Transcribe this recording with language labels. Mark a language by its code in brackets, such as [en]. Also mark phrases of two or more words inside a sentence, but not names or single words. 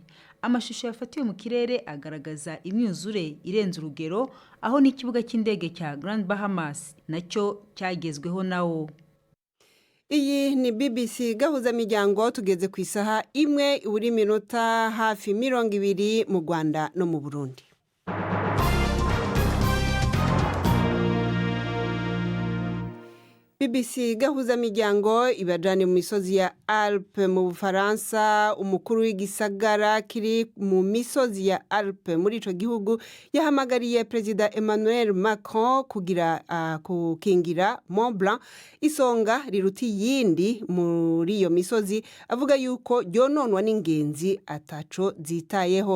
[rw] Amashusho yafatiwe mu kirere agaragaza imyuzure irenze urugero, aho n'ikibuga cy'indege cya Grand Bahamas nacyo cyagezweho nawo. Iyi ni BBC Gahuza miryango, tugeze ku isaha imwe buri minota hafi 20 mu Rwanda no mu Burundi. BBC Gahuza miryango ibajane mu misozi ya Alpes mu Bufaransa. [rn] Umukuru w'igisagara kiri mu misozi ya Alpes muri ico gihugu yahamagariye President Emmanuel Macron kugira kukingira Mont Blanc, isonga riruti yindi muri iyo misozi, avuga yuko ryononwa n'ingenzi ataco zitayeho.